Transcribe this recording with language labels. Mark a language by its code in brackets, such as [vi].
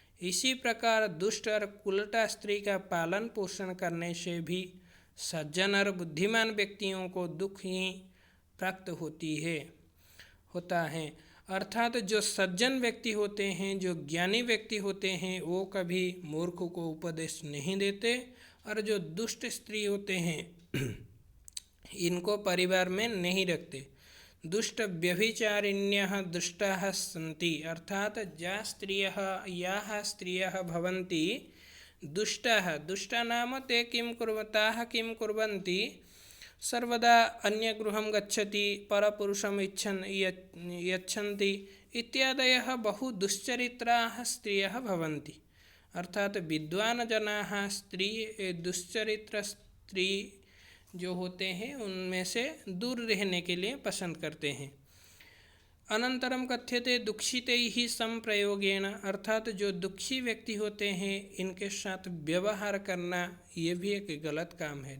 [hi] इसी प्रकार दुष्ट और कुलटा स्त्री का पालन पोषण करने से भी सज्जन और बुद्धिमान व्यक्तियों को दुख ही प्राप्त होता है। अर्थात जो सज्जन व्यक्ति होते हैं, जो ज्ञानी व्यक्ति होते हैं, वो कभी मूर्ख को उपदेश नहीं देते, और जो दुष्ट स्त्री होते हैं इनको परिवार में नहीं रखते। [sa] दुष्ट व्यभिचारिण्यः दुष्टाः सन्ति। अर्थात याः स्त्रियः भवन्ति दुष्टाः, दुष्टा नाम ते ताः किं कुर्वन्ति, सर्वदा अन्यगृहं गच्छति, परपुरुषम् यच्छन्ति इत्यादयः बहु दुश्चरित्राः स्त्रियः भवन्ति। [hi] अर्थात विद्वान जनाः दुश्चरित्र स्त्री जो होते हैं उनमें से दूर रहने के लिए पसंद करते हैं। [sa] अनंतरम कथ्यते दुखिते ही संप्रयोगेण। [hi] अर्थात जो दुखी व्यक्ति होते हैं इनके साथ व्यवहार करना ये भी एक गलत काम है।